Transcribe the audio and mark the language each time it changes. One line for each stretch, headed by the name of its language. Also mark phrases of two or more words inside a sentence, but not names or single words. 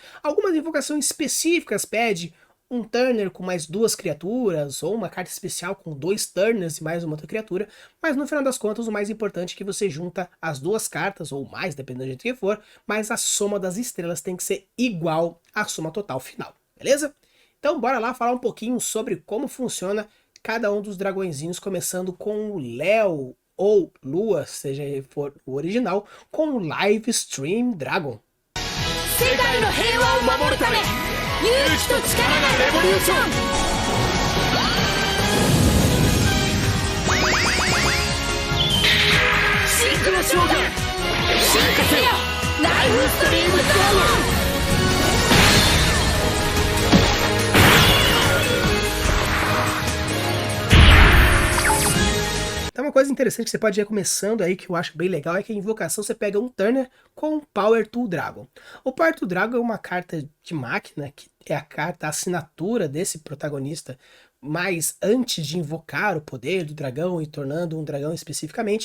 Portuguese: Algumas invocações específicas pedem um Turner com mais 2 criaturas, ou uma carta especial com 2 Turners e mais uma outra criatura, mas no final das contas o mais importante é que você junta as 2 cartas, ou mais, dependendo do jeito que for, mas a soma das estrelas tem que ser igual à soma total final, beleza? Então bora lá falar um pouquinho sobre como funciona cada um dos dragõezinhos, começando com o Léo, ou Lua, seja for o original, com o Live Stream Dragon.
Japanese: 世界の平和を守るため勇気と力がレボリューションシンクロ将軍進化せよライフストリームドラゴン
Portuguese: Então uma coisa interessante que você pode ir começando aí, que eu acho bem legal, é que a invocação você pega um Turner com Power Tool Dragon. O Power Tool Dragon é uma carta de máquina, que é a carta a assinatura desse protagonista, mas antes de invocar o poder do dragão e tornando um dragão especificamente.